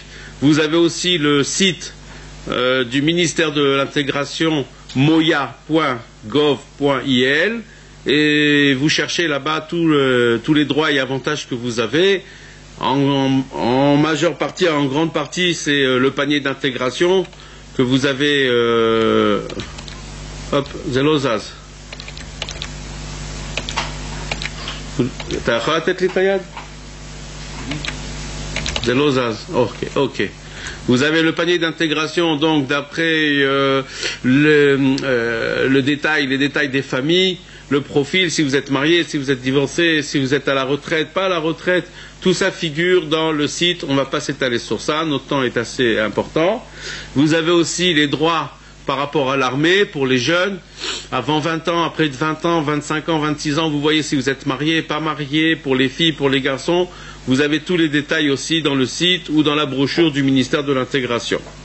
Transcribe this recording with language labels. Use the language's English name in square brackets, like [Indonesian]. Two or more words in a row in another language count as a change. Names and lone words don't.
[French] Vous avez aussi le site du ministère de l'intégration moya.gov.il et vous cherchez là-bas tous les droits et avantages que vous avez. En majeure partie, en grande partie, c'est le panier d'intégration que vous avez. Hop, [Hebrew] Zelozaz. אתה יכול לתת לי את היד? זה לא זז. [French] Ok. Vous avez le panier d'intégration, donc d'après les détails des familles, le profil, si vous êtes marié, si vous êtes divorcé, si vous êtes à la retraite, pas à la retraite, tout ça figure dans le site. On ne va pas s'étaler sur ça, notre temps est assez important. Vous avez aussi les droits par rapport à l'armée pour les jeunes, avant 20 ans, après 20 ans, 25 ans, 26 ans, vous voyez si vous êtes marié, pas marié, pour les filles, pour les garçons, vous avez tous les détails aussi dans le site ou dans la brochure du ministère de l'intégration.